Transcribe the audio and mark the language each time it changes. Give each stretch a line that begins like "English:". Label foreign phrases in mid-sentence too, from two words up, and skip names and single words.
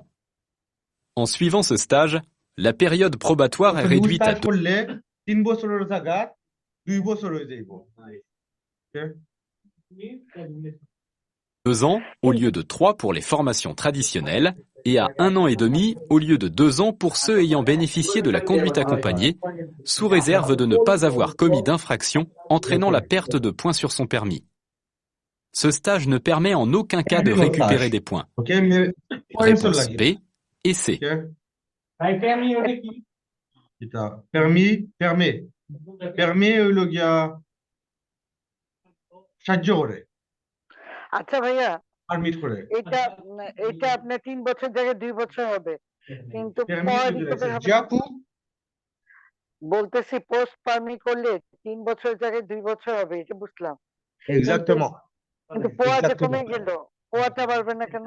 French: En suivant ce stage, la période probatoire est réduite à 2 ans au lieu de 3 pour les formations traditionnelles et à 1 an et demi au lieu de 2 ans pour ceux ayant bénéficié de la conduite accompagnée, sous réserve de ne pas avoir commis d'infraction entraînant la perte de points sur son permis. Ce stage ne permet en aucun cas de récupérer des points. Réponse B et C.
Bangla: permis হইলো গিয়া সাহায্য করে আচ্ছা ভাইয়া, পারমিট করে এটা আপনার 3 বছর জায়গায় 2 বছর হবে, কিন্তু জাপু বলতেছি
French: post-permis
Bangla: করলে 3 বছর জায়গায় 2 বছর হবে, এটা বুঝলাম। exactement কিন্তু পোয়াটা কমে গেল, পোয়াটা বাড়বে না কেন?